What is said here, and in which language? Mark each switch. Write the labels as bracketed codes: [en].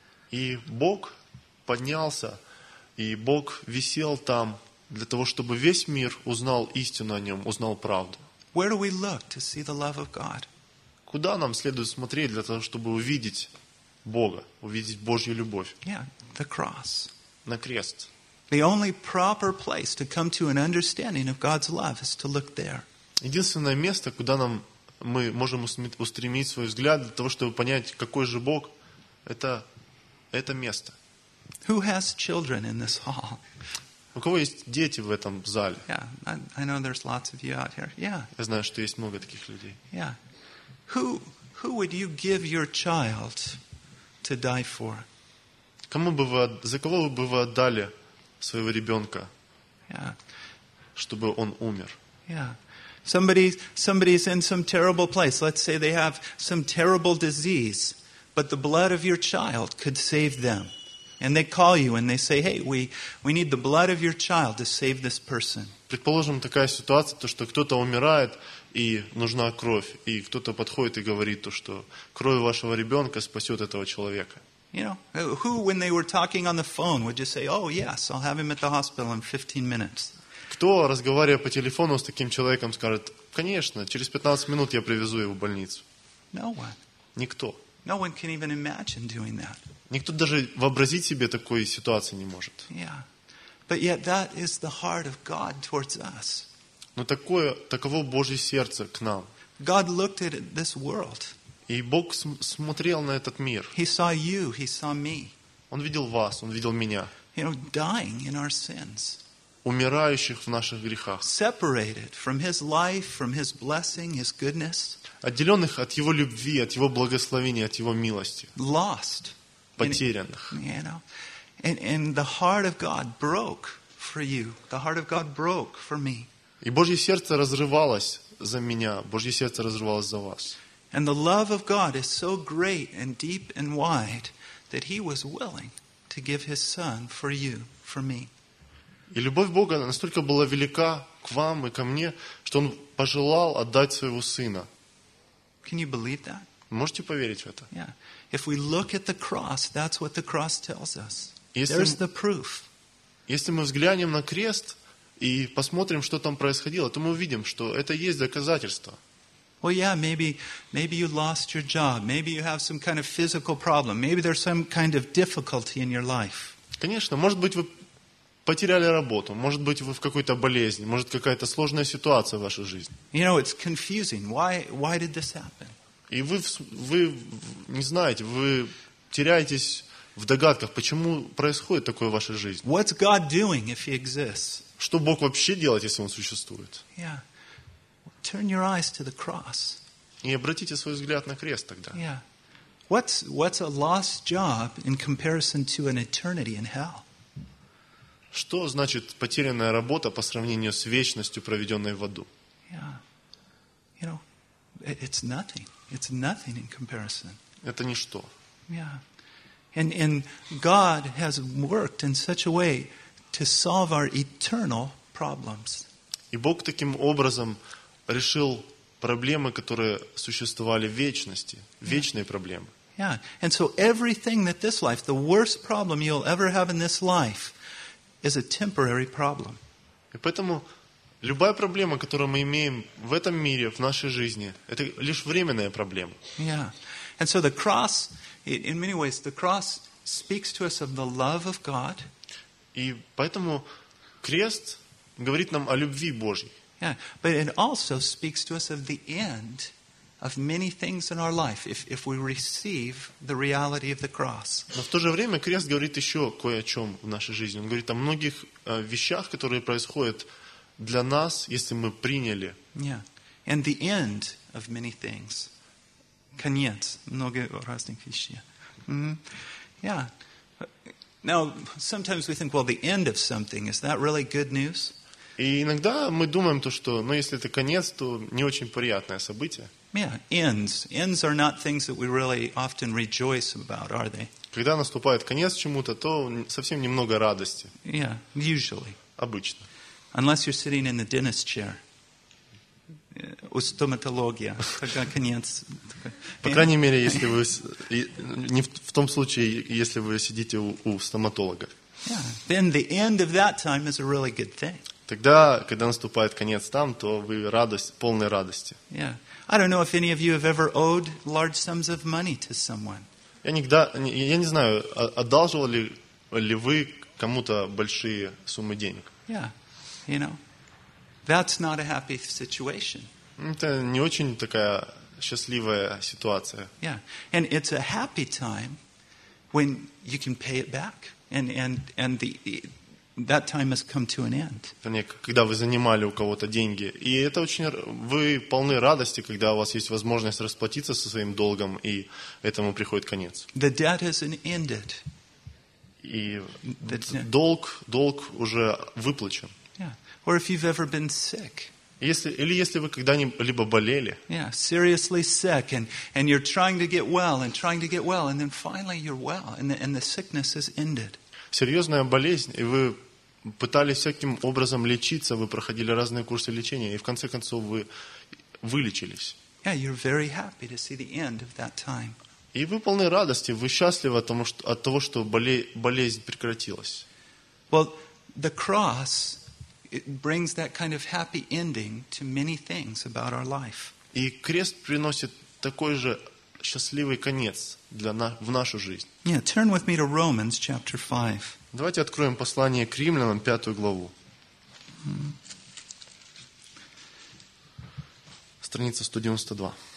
[ru] И Бог поднялся, и Бог висел там для того, чтобы весь мир узнал истину о нем, узнал правду. [en] Where do we look to see the love of God? [ru] Куда нам следует смотреть для того, чтобы увидеть Бога, увидеть Божью любовь? [en] Yeah, the cross. [ru] На крест. [en] The only proper place to come to an understanding of God's love is to look there. [ru] Единственное место, куда нам мы можем устремить свой взгляд для того, чтобы понять, какой же Бог, это место. [en] Who has children in this hall? [ru] У кого есть дети в этом зале? [en] Yeah, I know there's lots of you out here. Yeah. [ru] Я знаю, что есть много таких людей. [en] Yeah. Who would you give your child to die for? [ru] За кого бы вы отдали своего ребенка? [en] Yeah. [ru] Чтобы он умер. [en] Yeah. Somebody's in some terrible place. Let's say they have some terrible disease, but the blood of your child could save them. And they call you and they say, "Hey, we need the blood of your child to save this person." [ru] Предположим, такая ситуация, то что кто-то умирает и нужна кровь, и кто-то подходит и говорит то, что кровь вашего ребенка спасет этого человека. [en] You know, who when they were talking on the phone would just say, "Oh, yes, I'll have him at the hospital in 15 minutes." [ru] Кто, разговаривая по телефону с таким человеком, скажет, "Конечно, через 15 минут я привезу его в больницу." [en] No one. [ru] Никто. [en] No one can even imagine doing that. [ru] Никто даже вообразить себе такой ситуации не может. [en] Yeah. But yet that is the heart of God towards us. [ru] Но таково Божье сердце к нам. [en] God looked at this world. [ru] И Бог смотрел на этот мир. [en] He saw you, he saw me. [ru] Он видел вас, он видел меня. [en] You know, dying in our sins. [ru] Умирающих в наших грехах. [en] Separated from his life, from his blessing, his goodness. [ru] Отделенных от его любви, от его благословения, от его милости. [en] Lost. [ru] Потерянных. [en] And the heart of God broke for you. The heart of God broke for me. [ru] И Божье сердце разрывалось за меня, Божье сердце разрывалось за вас. [en] And the love of God is so great and deep and wide that he was willing to give his son for you, for me. [ru] И любовь Бога настолько была велика к вам и ко мне, что он пожелал отдать своего сына. [en] Can you believe that? [ru] Можете поверить в это? [en] Yeah. If we look at the cross, that's what the cross tells us. There's the proof. [ru] Если мы взглянем на крест и посмотрим, что там происходило, то мы увидим, что это есть доказательство. [en] Well, yeah, maybe you lost your job. Maybe you have some kind of physical problem. Maybe there's some kind of difficulty in your life. [ru] Конечно, может быть, вы потеряли работу. Может быть, вы в какой-то болезни. Может, какая-то сложная ситуация в вашей жизни. [en] You know, it's confusing. Why did this happen? [ru] И вы не знаете, вы теряетесь в догадках, почему происходит такое в вашей жизни. [en] What's God doing if he exists? [ru] Что Бог вообще делает, если он существует? [en] Yeah. Turn your eyes to the cross. [ru] И обратите свой взгляд на крест тогда. [en] Yeah. What's a lost job in comparison to an eternity in hell? [ru] Что значит потерянная работа по сравнению с вечностью, проведенной в аду? [en] Yeah. You know, it's nothing. It's nothing in comparison. [ru] Это ничто. [en] Yeah. And God has worked in such a way to solve our eternal problems. [ru] И Бог таким образом решил проблемы, которые существовали в вечности, вечные проблемы. [en] Yeah. And so everything that this life, the worst problem you'll ever have in this life, is a temporary problem. [ru] И поэтому любая проблема, которую мы имеем в этом мире, в нашей жизни, это лишь временная проблема. [en] Yeah. And so the cross, in many ways, the cross speaks to us of the love of God. [ru] И поэтому крест говорит нам о любви Божьей. [en] Yeah. But it also speaks to us of the end of many things in our life if we receive the reality of the cross. [ru] Но в то же время крест говорит еще кое о чем в нашей жизни. Он говорит о многих вещах, которые происходят для нас, если мы приняли. [en] Yeah. And the end of many things. [ru] Конец. Много разных вещей. [en] Mm-hmm. Yeah. Now, sometimes we think, well, the end of something, is that really good news? [ru] И иногда мы думаем то, что, ну, если это конец, то не очень приятное событие. [en] Yeah, ends. Ends are not things that we really often rejoice about, are they? [ru] Когда наступает конец чему-то, то совсем немного радости. [en] Yeah, usually. [ru] Обычно. [en] Unless you're sitting in the dentist chair. [ru] У стоматология. Тогда конец. По крайней мере, если вы... Не в том случае, если вы сидите у стоматолога. [en] Yeah, then the end of that time is a really good thing. [ru] Тогда, когда наступает конец там, то вы радость, полной радости. [en] Yeah. I don't know if any of you have ever owed large sums of money to someone. [ru] Я не знаю, одалживали ли вы кому-то большие суммы денег. [en] Yeah, you know, that's not a happy situation. [ru] Это не очень такая счастливая ситуация. [en] Yeah, and it's a happy time when you can pay it back, and the that time has come to an end. [ru] Когда вы занимали у кого-то деньги, и это очень, вы полны радости, когда у вас есть возможность расплатиться со своим долгом, и этому приходит конец. [en] The debt has been ended. [ru] И долг уже выплачен. [en] Yeah. Or if you've ever been sick. [ru] Если вы когда-либо болели. [en] Yeah, seriously sick, and you're trying to get well, and trying to get well, and then finally you're well, and the sickness has ended. [ru] Серьезная болезнь, и вы пытались всяким образом лечиться, вы проходили разные курсы лечения, и в конце концов вы вылечились. [en] Yeah, you're very happy to see the end of that time. [ru] И вы полны радости, вы счастливы от того, что болезнь прекратилась. [en] Well, the cross, it brings that kind of happy ending to many things about our life. [ru] И крест приносит такой же счастливый конец в нашу жизнь. [en] Yeah, turn with me to Romans chapter 5. [ru] Давайте откроем послание к Римлянам, 5 главу. Страница 192.